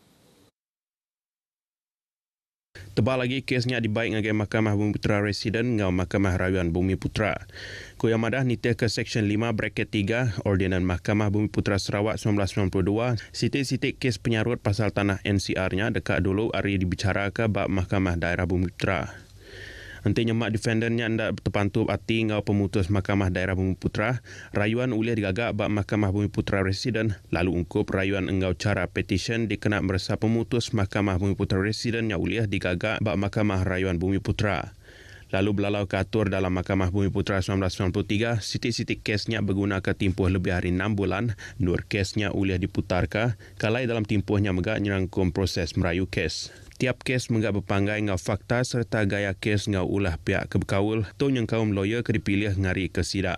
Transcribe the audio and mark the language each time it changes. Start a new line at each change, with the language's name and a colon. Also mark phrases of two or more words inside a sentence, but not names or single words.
Iban: Tebal lagi kesnya dibaik ngagai Mahkamah Bumi Putera Residen ngau Mahkamah Rayuan Bumi Putera. Kuya madah nitih ke Seksyen 5 Braket 3 Ordinan Mahkamah Bumi Putera Sarawak 1992, sitik-sitik kes penyarut pasal tanah NCR-nya dekat dulu hari dibicara ke bab Mahkamah Daerah Bumi Putera. Nantinya mak defendernya hendak terpantup hati ngau pemutus Mahkamah Daerah Bumi Putera, rayuan ulih digagak bab Mahkamah Bumi Putera Residen, lalu ungkup rayuan engau cara petisyen dikenal merasa pemutus Mahkamah Bumi Putera Residen yang ulih digagak bab Mahkamah Rayuan Bumi Putera. Lalu belalau keatur dalam Mahkamah Bumi Putera 1993, sitik-sitik kesnya berguna ke timpuh lebih hari 6 bulan, nur kesnya ulih diputar ke, kalai dalam timpuhnya megak nyerangkum proses merayu kes. Tiap kes menggak berpanggai ngau fakta serta gaya kes ngau ulah pihak kebekawul tu yang kaum lawyer ke dipilih ngari ke sidak.